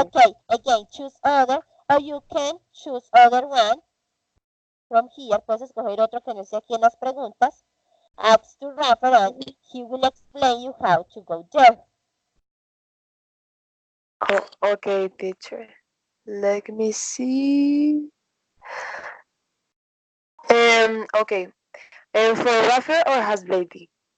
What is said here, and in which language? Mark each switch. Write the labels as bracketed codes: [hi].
[en] Okay, again, choose other, or you can choose other one from here. [es] Puedes escoger otro que no sea aquí en las preguntas. [en] Ask to Rafael and he will explain you how to go there. Oh, okay, teacher. Let me see. Okay. For Rafael or has lady?